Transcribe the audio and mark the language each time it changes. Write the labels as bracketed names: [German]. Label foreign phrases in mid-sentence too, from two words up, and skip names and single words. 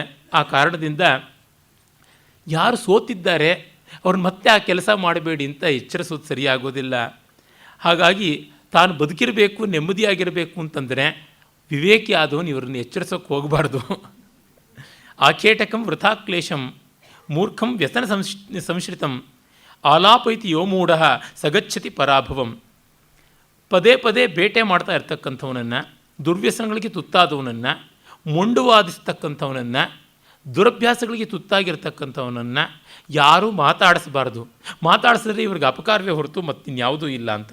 [Kannada] ಆ ಕಾರಣದಿಂದ ಯಾರು ಸೋತಿದ್ದಾರೆ ಅವ್ರನ್ನ ಮತ್ತೆ ಆ ಕೆಲಸ ಮಾಡಬೇಡಿ ಅಂತ ಎಚ್ಚರಿಸೋದು ಸರಿಯಾಗೋದಿಲ್ಲ. ಹಾಗಾಗಿ ತಾನು ಬದುಕಿರಬೇಕು, ನೆಮ್ಮದಿಯಾಗಿರಬೇಕು ಅಂತಂದರೆ ವಿವೇಕಿ ಆದವನು ಇವ್ರನ್ನ ಎಚ್ಚರಿಸೋಕೆ ಹೋಗಬಾರ್ದು. [Sanskrit] ಆಖೇಟಕಂ ವೃಥಾ ಕ್ಲೇಶಂ ಮೂರ್ಖಂ ವ್ಯಸನ ಸಂಶ್ರಿತಂ ಆಲಾಪೈತಿ ಯೋ ಮೂಢ ಸಗಚ್ಚತಿ ಪರಾಭವಂ. [Kannada] ಪದೇ ಪದೇ ಬೇಟೆ ಮಾಡ್ತಾ ಇರ್ತಕ್ಕಂಥವನನ್ನು, ದುರ್ವ್ಯಸನಗಳಿಗೆ ತುತ್ತಾದವನನ್ನು, ಮೊಂಡು ವಾದಿಸ್ತಕ್ಕಂಥವನನ್ನು, ದುರಭ್ಯಾಸಗಳಿಗೆ ತುತ್ತಾಗಿರ್ತಕ್ಕಂಥವನನ್ನು ಯಾರೂ ಮಾತಾಡಿಸಬಾರ್ದು. ಮಾತಾಡಿಸಿದ್ರೆ ಇವ್ರಿಗೆ ಅಪಕಾರವೇ ಹೊರತು ಮತ್ತಿನ್ಯಾವುದೂ ಇಲ್ಲ ಅಂತ.